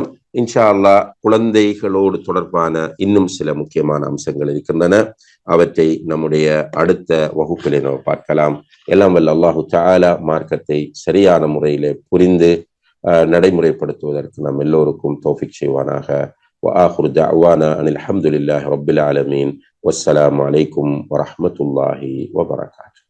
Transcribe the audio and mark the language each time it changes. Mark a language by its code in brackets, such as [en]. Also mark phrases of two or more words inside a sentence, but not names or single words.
[ar] إن شاء الله [ta] குழந்தைகளோடு தொடர்பான இன்னும் சில முக்கியமான அம்சங்கள் இருக்கின்றன. அவற்றை நம்முடைய அடுத்த வகுப்பிலே நாம் பார்க்கலாம். எல்லாம் வல்ல [ar] الله تعالى [ta] மார்க்கத்தை சரியான முறையிலே புரிந்து நடைமுறைப்படுத்துவதற்கு நம் எல்லோருக்கும் தௌஃபீக் செய்வானாக. [ar] وآخر دعوانا أن الحمد لله رب العالمين والسلام عليكم ورحمة الله وبركاته.